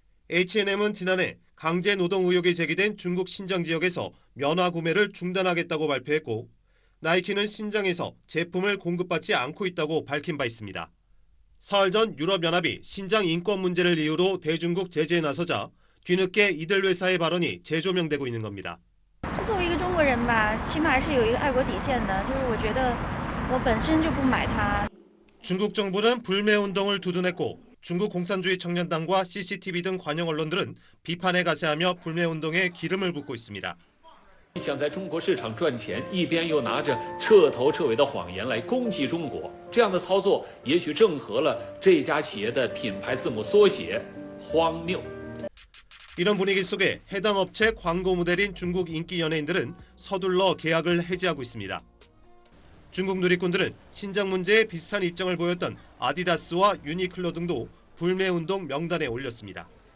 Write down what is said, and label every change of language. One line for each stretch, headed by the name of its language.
Korean: H&M은 지난해 강제 노동 의혹이 제기된 중국 신장 지역에서 면화 구매를 중단하겠다고 발표했고 나이키는 신장에서 제품을 공급받지 않고 있다고 밝힌 바 있습니다. 사흘 전 유럽연합이 신장 인권 문제를 이유로 대중국 제재에 나서자 뒤늦게 이들 회사의 발언이 재조명되고 있는 겁니다.
Chinese: 作为一个中国人吧，起码是有一个爱国底线的，就是我觉得我本身就不买它。
Korean: 중국 정부는 불매 운동을 두둔했고 중국 공산주의 청년당과 CCTV 등 관영 언론들은 비판에 가세하며 불매 운동에 기름을 붓고 있습니다.
Chinese: 想在中国市场赚钱，一边又拿着彻头彻尾的谎言来攻击中国，这样的操作也许正合了这家企业的品牌字母缩写荒谬。
Korean: 이런 분위기 속에 해당 업체 광고 모델인 중국 인기 연예인들은 서둘러 계약을 해지하고 있습니다. 중국 누리꾼들은 신장 문제에 비슷한 입장을 보였던 아디다스와 유니클로 등도 불매운동 명단에 올렸습니다.